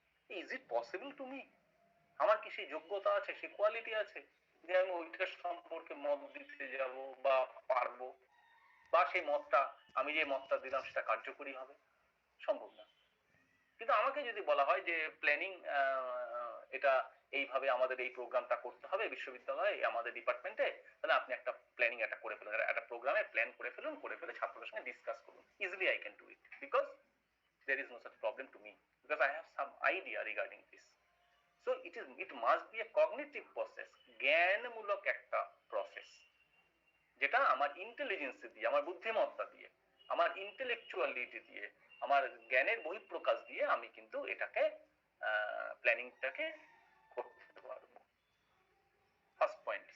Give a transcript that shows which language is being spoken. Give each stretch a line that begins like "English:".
English: Is it possible to me?
Bangla: আমার কি সেই যোগ্যতা আছে, সেই কোয়ালিটি আছে যে আমি ওইটার সম্পর্কে মত দিতে যাব বা পারবো, বা সেই মতটা, আমি যে মতটা দিলাম সেটা কার্যকরী হবে? সম্ভব না। কিন্তু আমাকে যদি বলা হয় যে প্ল্যানিং এটা এইভাবে আমাদের এই প্রোগ্রামটা করতে হবে বিশ্ববিদ্যালয়ে আমাদের ডিপার্টমেন্টে, তাহলে আপনি একটা প্ল্যানিং একটা করে ফেলুন, একটা প্রোগ্রামে প্ল্যান করে ফেলুন, করে ফেলে ছাত্রদের সঙ্গে ডিসকাস করুন।
English: Easily I can do it, because there is no such problem to me, because I have some idea regarding this. So it must be a cognitive process,
Bangla: জ্ঞানমূলক একটা প্রসেস, যেটা আমার ইন্টেলিজেন্স দিয়ে, আমার বুদ্ধিমত্তা দিয়ে, আমার ইন্টেলেকচুয়ালিটি দিয়ে, আমার জ্ঞানের বহিঃপ্রকাশ দিয়ে আমি কিন্তু এটাকে প্ল্যানিংটাকে করতে পারবো। First point.